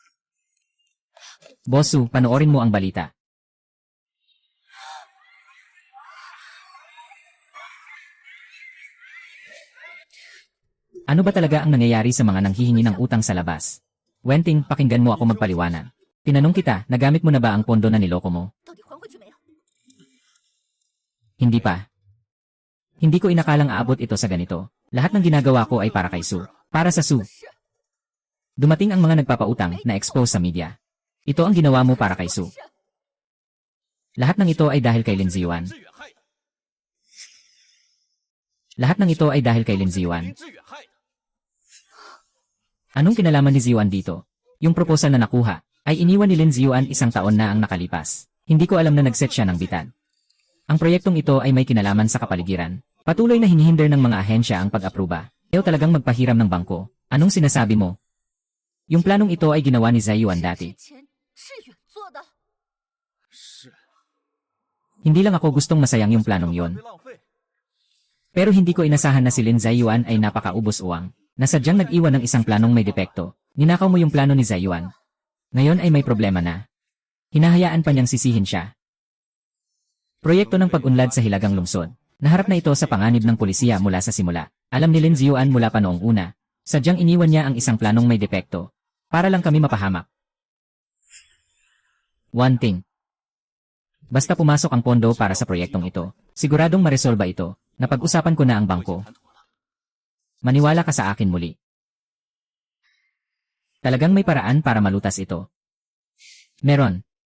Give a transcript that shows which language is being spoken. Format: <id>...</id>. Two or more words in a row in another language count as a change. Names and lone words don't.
<tl>Bosu, panoorin mo ang balita. Ano ba talaga ang nangyayari sa mga nanghihingi ng utang sa labas? Wenting, pakinggan mo ako magpaliwanag. Tinanong kita, nagamit mo na ba ang pondo na niloko mo?</tl> <zh>到底还回去没有？</zh> <tl>Hindi pa. Hindi ko inakalang aabot ito sa ganito. Lahat ng ginagawa ko ay para kay Su. Para sa Su. Dumating ang mga nagpapautang na expose sa media. Ito ang ginawa mo para kay Su. Lahat ng ito ay dahil kay Lin Ziyuan.</tl> <zh>志远害的，</zh> <tl>Lahat ng ito ay dahil kay Lin Ziyuan.</tl> <zh>林志远害的。</zh> <tl>Anong kinalaman ni Ziyuan dito? Yung proposal na nakuha ay iniwan ni Lin Ziyuan 1 taon na ang nakalipas. Hindi ko alam na nag-set siya ng bitan. Ang proyektong ito ay may kinalaman sa kapaligiran. Patuloy na hinihinder ng mga ahensya ang pag-aproba. Ayaw talagang magpahiram ng bangko. Anong sinasabi mo? Yung planong ito ay ginawa ni Ziyuan dati.</tl> <zh>之前志远做的，是，</zh> <tl>Hindi lang ako gustong masayang yung planong yon.</tl> <zh>被浪费。</zh> <tl>Pero hindi ko inasahan na si Lin Ziyuan ay napakaubos uwang. Nasadyang nag-iwan ng isang planong may depekto. Ninakaw mo yung plano ni Ziyuan. Ngayon ay may problema na. Hinahayaan pa niyang sisihin siya. Proyekto ng pag-unlad sa Hilagang Lungsod. Naharap na ito sa panganib ng pulisya mula sa simula. Alam ni Lin Ziyuan mula pa noong una. Sadyang iniwan niya ang isang planong may depekto. Para lang kami mapahamak.</tl> <en>One thing.</en> <tl>Basta pumasok ang pondo para sa proyektong ito, siguradong maresolba ito. Napag-usapan ko na ang bangko. Maniwala ka sa akin muli. Talagang may paraan para malutas ito. Meron.</tl>